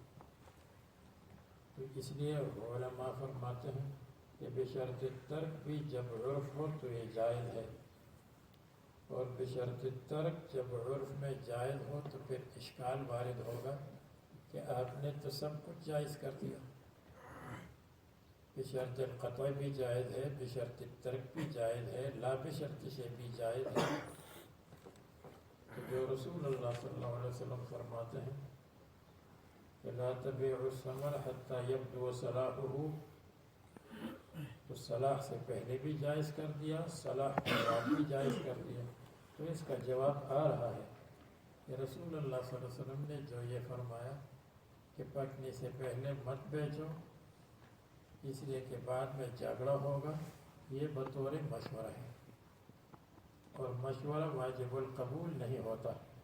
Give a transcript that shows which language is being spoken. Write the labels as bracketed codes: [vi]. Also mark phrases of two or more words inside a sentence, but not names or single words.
[ur] تو اس لیے علماء فرماتے ہیں کہ بشرط ترک بھی جب عرف ہو تو یہ جائز ہے، اور بشرط ترک جب عرف میں جائز ہو تو پھر اشکال وارد ہوگا کہ آپ نے تو سب کچھ جائز کر دیا۔ [ar] بشرط القطع [ur] بھی جائز ہے، بشرط ترک بھی جائز ہے، [ar] لا بشرط [ur] سے بھی جائز ہے۔ تو جو رسول اللہ [ar] صلی اللہ علیہ وسلم [ur] فرماتے ہیں کہ [ar] لا تبیعوا الثمر حتی یبدو صلاحہ، [ur] تو صلاح سے پہلے بھی جائز کر دیا، صلاح کے بعد بھی جائز کر دیا۔ تو اس کا جواب آ رہا ہے کہ رسول اللہ [ar] صلی اللہ علیہ وسلم [ur] نے جو یہ فرمایا کہ پکنے سے پہلے مت بیچو اس لیے کہ بعد میں جھگڑا ہوگا، یہ بطور مشورہ ہے، اور مشورہ واجب القبول نہیں ہوتا۔